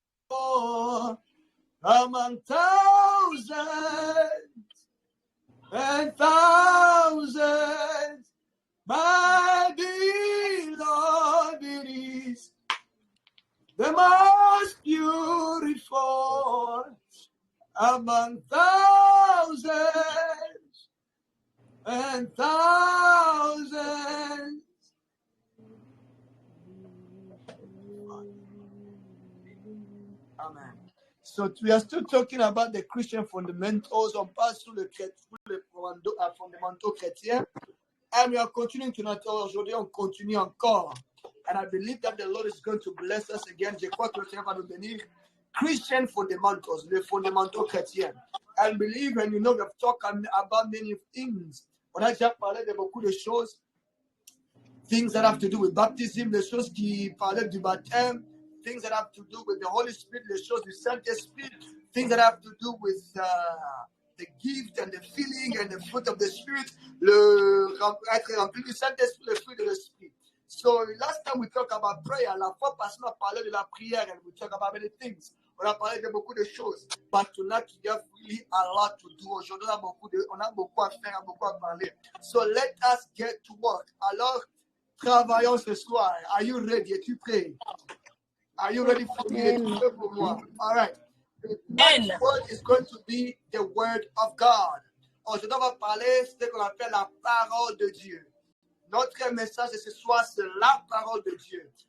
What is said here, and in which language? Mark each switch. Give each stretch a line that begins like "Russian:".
English: Oh, among thousands and thousands, my beloved is the most beautiful among thousands and thousands. Amen. So we are still talking about the Christian fundamentals.
French: On passe sur les fondamentaux chrétiens.
English: And we are continuing tonight.
French: Aujourd'hui, on continue encore.
English: And I believe that the Lord is going to bless us again.
French: Je crois que le Seigneur va nous bénir.
English: Christian fundamentals,
French: les fondamentaux chrétiens.
English: I believe, and you know, we have talked about many things.
French: On a déjà parlé de beaucoup de choses.
English: Things that have to do with baptism,
French: les choses qui parlaient du baptême.
English: Things that have to do with the Holy Spirit,
French: les choses du Saint-Esprit.
English: Things that have to do with the gift and the feeling and the fruit of the Spirit.
French: Être rempli du Saint-Esprit, le fruit de l'Esprit.
English: So last time we talked about prayer,
French: la fois passée, on a parlé de la prière
English: and we talked about many things.
French: On a parlé de beaucoup de choses.
English: But tonight, we have really a lot to do.
French: Aujourd'hui, on a beaucoup à faire, beaucoup à parler.
English: So let us get to work.
French: Alors, travaillons ce soir.
English: Are you ready?
French: Es-tu prêt?
English: Are you ready for me?
French: Es-tu prêt pour moi?
English: All right. The next word is going to be the word of God.
French: Aujourd'hui, on va parler de ce qu'on appelle la parole de Dieu. Notre message de ce soir, c'est la parole de Dieu.